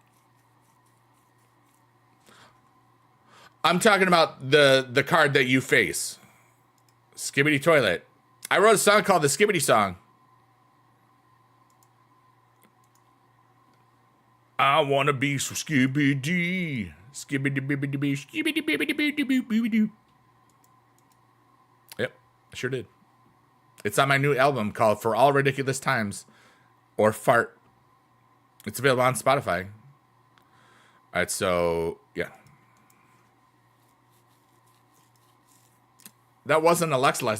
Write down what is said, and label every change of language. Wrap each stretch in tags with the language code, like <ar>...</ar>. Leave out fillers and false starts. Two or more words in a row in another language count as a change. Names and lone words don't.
<en>I'm talking about the card that you face. Skibbity Toilet. I wrote a song called the Skibbity Song. I wanna be so skibbity. Skibbity bibbity bee skibbity bibbity bibbity bibbity. Yep, I sure did. It's on my new album called For All Ridiculous Times or Fart. It's available on Spotify. All right, so, yeah. That wasn't Alexa lesson.</en>